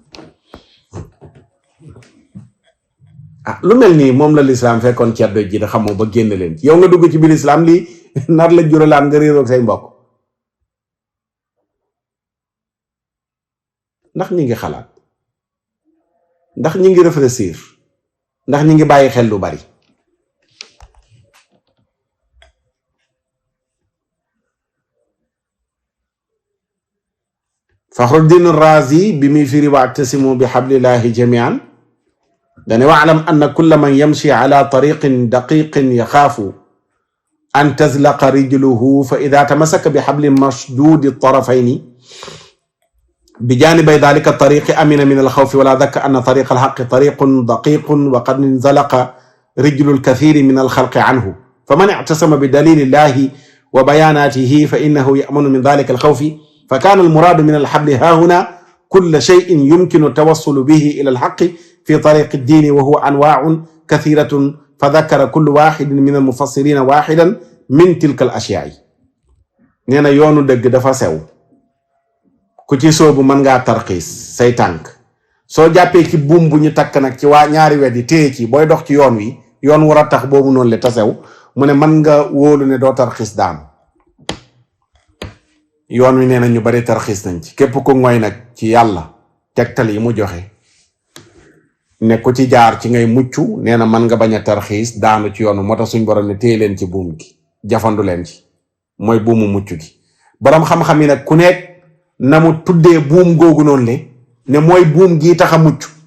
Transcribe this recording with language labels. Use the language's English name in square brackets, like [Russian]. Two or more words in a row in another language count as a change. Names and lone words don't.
[Wolof] lu mel nii moom la lislaam fekkoon ceddo ji da xamoo ba génn leen yow nga dugg ci biir lislaam lii nar la juralaan nga réeroog say mbokk ndax ñi ngi xalaat ndax ñi ngi réfléchir ndax ñi ngi bàyyi xel lu bari Fakhruddin Razi bi muy firi [Arabic] واعتصموا بحبل الله جميعا dane واعلم أن كل من يمشي على طريق دقيق يخاف أن تزلق رجله فإذا تمسك بحبل مشدود الطرفين بجانب ذلك الطريق أمن من الخوف ولا ذك أن طريق الحق طريق دقيق وقد انزلق رجل الكثير من الخلق عنه فمن اعتصم بدليل الله وبياناته فإنه يأمن من ذلك الخوف فكان المراد من الحبل ها هنا كل شيء يمكن التوصل به إلى الحق في طريق الدين وهو أنواع كثيرة فذكر كل واحد من المفسرين واحدا من تلك الأشياء [Wolof] nee na yoonu dëgg dafa sew ku ci soobu mën ngaa tarxiis say tànk soo jàppee ci buum bu ñu takk nag ci waa ñaari wet yi téye ci booy dox ci yoon wi yoon war a tax boobu noonu le tasew mu ne mën nga wóolu ne doo tarxiis daanu yoon wi nee na ñu bari tarxiis nañ ci képp ku ngoy nag ci yàlla tegtal yi mu joxe ne ku ci jaar ci ngay mucc nee na mën nga bañ a tarxiis daanu ci yoonu moo tax suñ borom ne téye leen ci buum gi jafandu leen ci mooy buumu mucc gi borom xam-xam yi nag ku nekk na mu tuddee buum googu noonu le ne mooy buum gii tax a mucc